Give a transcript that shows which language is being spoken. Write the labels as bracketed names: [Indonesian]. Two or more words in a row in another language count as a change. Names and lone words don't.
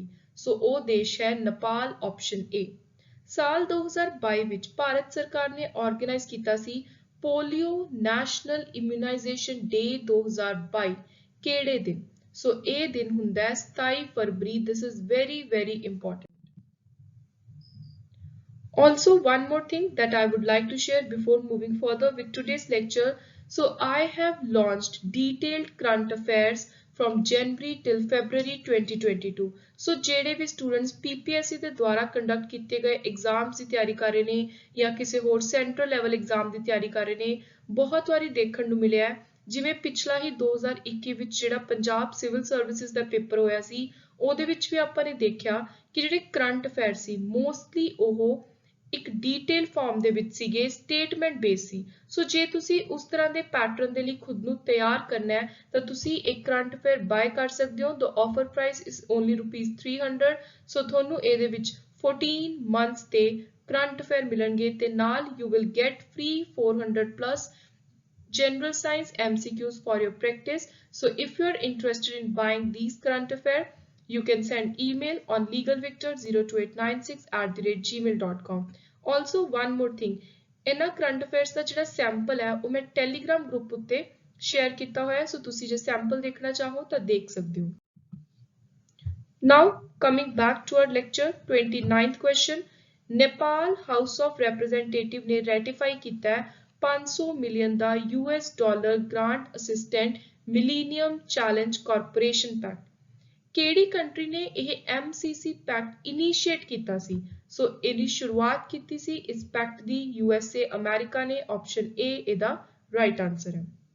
[Punjabi] ਸੋ ਉਹ ਦੇਸ਼ ਹੈ ਨੇਪਾਲ, [English] option A. [Punjabi] ਸਾਲ 2022 ਵਿੱਚ ਭਾਰਤ ਸਰਕਾਰ ਨੇ ਆਰਗੇਨਾਈਜ਼ ਕੀਤਾ ਸੀ ਪੋਲੀਓ ਨੈਸ਼ਨਲ ਇਮਿਊਨਾਈਜੇਸ਼ਨ ਡੇ 2022 ਕਿਹੜੇ ਦਿਨ? ਸੋ ਇਹ ਦਿਨ ਹੁੰਦਾ ਹੈ 27 ਫਰਵਰੀ। [English] This is very very important. Also, one more thing that I would like to share before moving further with today's lecture. So I have launched detailed current affairs from January till February 2022. [Punjabi] So ਜਿਹੜੇ ਵੀ students PPSC ਦੇ ਦੁਆਰਾ ਕੰਡਕਟ ਕੀਤੇ ਗਏ ਐਗਜ਼ਾਮਸ ਦੀ ਤਿਆਰੀ ਕਰ ਰਹੇ ਨੇ ਜਾਂ ਕਿਸੇ ਹੋਰ [English] central level exam [Punjabi] ਦੀ ਤਿਆਰੀ ਕਰ ਰਹੇ ਨੇ, ਬਹੁਤ ਵਾਰੀ ਦੇਖਣ ਨੂੰ ਮਿਲਿਆ ਜਿਵੇਂ ਪਿਛਲਾ ਹੀ 2021 ਵਿੱਚ ਜਿਹੜਾ ਪੰਜਾਬ ਸਿਵਲ ਸਰਵਿਸਿਜ਼ ਦਾ ਪੇਪਰ ਹੋਇਆ ਸੀ, ਉਹਦੇ ਵਿੱਚ ਵੀ ਆਪਾਂ ਨੇ ਦੇਖਿਆ ਕਿ ਜਿਹੜੇ [English] current affair [Punjabi] ਸੀ ਮੋਸਟਲੀ ਉਹ ਇੱਕ [English] detail form [Punjabi] ਦੇ ਵਿੱਚ ਸੀਗੇ, [English] statement base [Punjabi] ਸੀ। ਸੋ ਜੇ ਤੁਸੀਂ ਉਸ ਤਰ੍ਹਾਂ ਦੇ ਪੈਟਰਨ ਦੇ ਲਈ ਖੁਦ ਨੂੰ ਤਿਆਰ ਕਰਨਾ ਹੈ ਤਾਂ ਤੁਸੀਂ ਇੱਕ [English] current affair buy [Punjabi] ਕਰ ਸਕਦੇ ਹੋ। [English] The offer price is only ₹300। [Punjabi] ਸੋ ਤੁਹਾਨੂੰ ਇਹਦੇ ਵਿੱਚ 14 ਮੰਥਸ ਤੇ ਕਰੰਟ ਅਫੇਅਰ ਮਿਲਣਗੇ ਤੇ ਨਾਲ [English] you will get free 400+ general science MCQs for your practice. So if you are interested in buying these current affair, you can send email on legalvictor02896@gmail.com. Also one more thing, [Punjabi] ਇਹਨਾਂ [English] current affairs [Punjabi] ਦਾ ਜਿਹੜਾ ਸੈਂਪਲ ਹੈ ਉਹ ਮੈਂ [English] Telegram group [Punjabi] ਉੱਤੇ ਸ਼ੇਅਰ ਕੀਤਾ ਹੋਇਆ, ਸੋ ਤੁਸੀਂ ਜੇ ਸੈਂਪਲ ਦੇਖਣਾ ਚਾਹੋ ਤਾਂ ਦੇਖ ਸਕਦੇ ਹੋ। [English] Now coming back to our lecture, 29th question, [Punjabi] ਨੇਪਾਲ ਹਾਊਸ ਆਫ ਰਿਪਰੈਜ਼ੈਂਟੇਟਿਵ ਨੇ ਰੈਟੀਫਾਈ ਕੀਤਾ ਹੈ $500 ਮਿਲੀਅਨ ਦਾ $, [English] grant assistant [Punjabi] ਮਿਲੀਨੀਅਮ ਚੈਲੰਜ ਕਾਰਪੋਰੇਸ਼ਨ ਪੈਕਟ। ਕਿਹੜੀ ਕੰਟਰੀ ਨੇ ਇਹ MCC [English] pact initiate [Punjabi] ਕੀਤਾ ਸੀ? ਸੋ ਇਹਦੀ ਸ਼ੁਰੂਆਤ ਕੀਤੀ ਸੀ ਇਸ ਪੈਕਟ ਦੀ USA, ਅਮਰੀਕਾ ਨੇ, [English] option A [Punjabi] ਇਹਦਾ [English] right answer [Punjabi] ਹੈ।